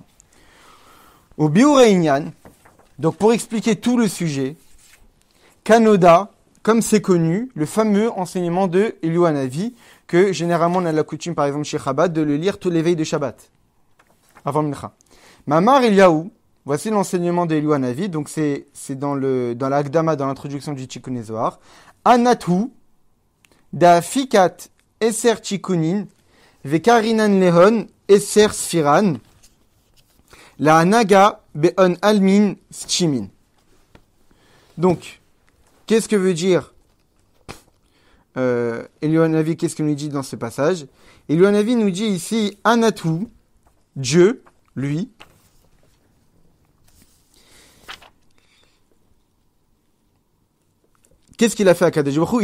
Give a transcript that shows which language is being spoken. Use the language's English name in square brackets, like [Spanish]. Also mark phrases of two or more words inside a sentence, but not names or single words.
[French] Au [Hebrew] Biur Inyan, [French] donc pour expliquer tout le sujet, Kanoda, comme c'est connu, le fameux enseignement de Eliyahu Hanavi, que généralement on a la coutume par exemple chez Chabad de le lire tous les veilles de Shabbat, avant Mincha. Mahamar Eliyahu, voici l'enseignement d'Eliyahu Hanavi, donc c'est dans la Hakdama, dans l'introduction du Tikkun Zohar. [Aramaic] Anatu, da fikat eser tikunin, Vekarinan lehon, eser sfiran, la naga be'on almin stimin. [French] Donc, qu'est-ce que veut dire Eliyahu qu'est-ce qu'il nous dit dans ce passage? Eliyahu nous dit ici, Anatou, Dieu, lui, qu'est-ce qu'il a fait à [Hebrew] Kadosh Baruch Hu?